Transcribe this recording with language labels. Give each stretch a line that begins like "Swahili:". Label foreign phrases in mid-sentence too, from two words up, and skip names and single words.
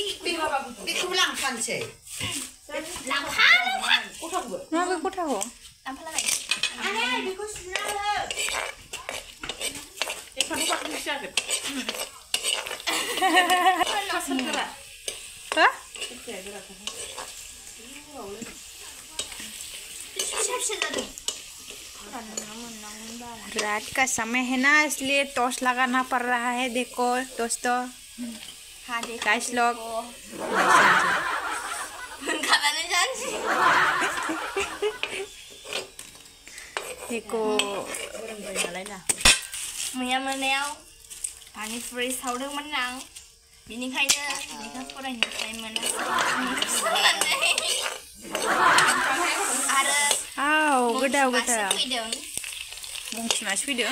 Bodo: बेखौबो लांफानोसै लांफा मा बे गथाखौ लांफालाबाय बेखौ सुना हो फान्थाव जागोन
Hindi: हा रात का समय है ना इसलिए टॉर्च लगाना पड़ रहा है देखो दोस्तों हाँ देखो गाइस लोग देखो
Bodo: मैया मोनायाव पानिपुरि सावदोंमोन आं बिनिखायनो लेखा फरायनो टाइम मोनासै आरो आव गोदाव फैदों मंखि मासे फैदों